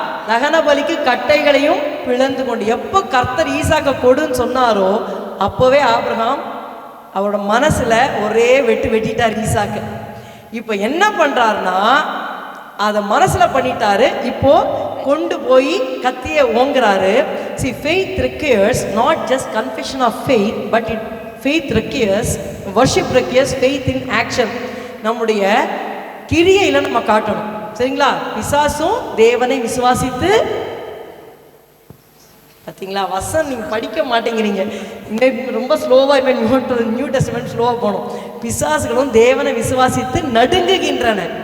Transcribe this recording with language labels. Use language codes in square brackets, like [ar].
[ta] தகன பலிக்கு கட்டைகளையும் பிளந்து கொண்டு. எப்போ கர்த்தர் ஈசாக்க கொடுன்னு சொன்னாரோ அப்போவே ஆபிரகாம் அவரோட மனசுல ஒரே வெட்டிட்டார் ஈசாக்கு. இப்போ என்ன பண்றாருன்னா அதை மனசுல பண்ணிட்டாரு. இப்போ கொண்டு போய் கத்தியை ஓங்குறாரு. [en] See, faith requires not just confession of faith, but faith requires, worship requires faith in action. [ta] நம்முடைய கிரியையில நம்ம காட்டணும். சரிங்களா? பிசாசும் தேவனை விசுவாசித்து, பார்த்தீங்களா வசனம் நீங்க படிக்க மாட்டேங்கிறீங்க, ரொம்ப ஸ்லோவா. இப்போ நியூ டெஸ்டமெண்ட் ஸ்லோவா போகணும். பிசாசுகளும் தேவனை விசுவாசித்து நடுங்குகின்றன.